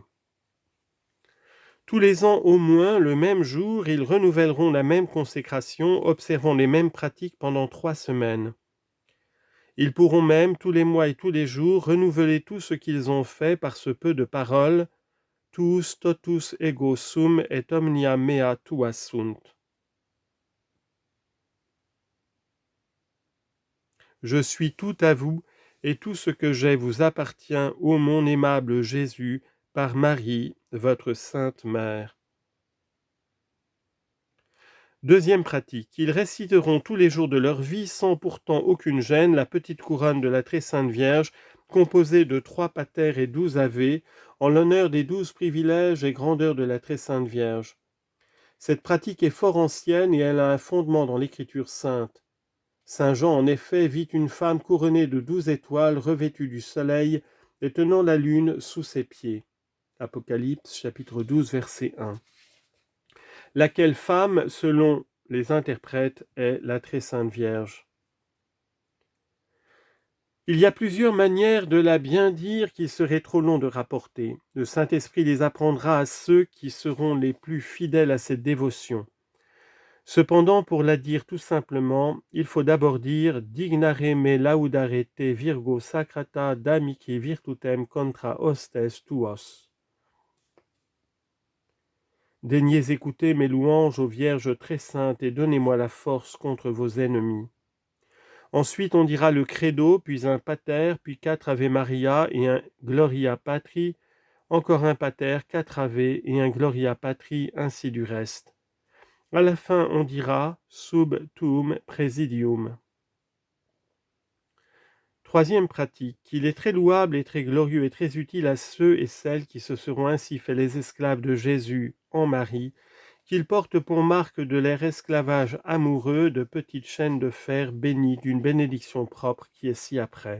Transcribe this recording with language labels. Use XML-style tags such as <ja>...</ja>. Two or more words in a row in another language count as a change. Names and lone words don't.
<fr>Tous les ans au moins, le même jour, ils renouvelleront la même consécration, observant les mêmes pratiques pendant 3 semaines. Ils pourront même, tous les mois et tous les jours, renouveler tout ce qu'ils ont fait par ce peu de paroles, tous</fr> <la>totus ego sum et omnia mea tua sunt.</la> <fr>Je suis tout à vous, et tout ce que j'ai vous appartient, ô mon aimable Jésus, par Marie, votre sainte mère. Deuxième pratique, ils réciteront tous les jours de leur vie, sans pourtant aucune gêne, la petite couronne de la très sainte Vierge, composée de 3 pater et 12 ave, en l'honneur des 12 privilèges et grandeurs de la très sainte Vierge. Cette pratique est fort ancienne et elle a un fondement dans l'Écriture sainte. Saint Jean, en effet, vit une femme couronnée de 12 étoiles, revêtue du soleil et tenant la lune sous ses pieds. Apocalypse, chapitre 12, verset 1. Laquelle femme, selon les interprètes, est la très sainte Vierge. Il y a plusieurs manières de la bien dire qu'il serait trop long de rapporter. Le Saint-Esprit les apprendra à ceux qui seront les plus fidèles à cette dévotion. Cependant, pour la dire tout simplement, il faut d'abord dire «</fr> <la>Dignare me laudare te virgo sacrata damici virtutem contra hostes tuos ».</la> <fr>Daignez écouter mes louanges aux Vierges très saintes et donnez-moi la force contre vos ennemis. Ensuite, on dira le Credo, puis un Pater, puis 4 Ave Maria et un Gloria Patri, encore un Pater, 4 Ave et un Gloria Patri, ainsi du reste. À la fin, on dira</fr> <la>Sub tuum presidium.</la> <fr>Troisième pratique, il est très louable et très glorieux et très utile à ceux et celles qui se seront ainsi fait les esclaves de Jésus en Marie, qu'ils portent pour marque de leur esclavage amoureux de petites chaînes de fer bénies d'une bénédiction propre qui est ci-après.</fr>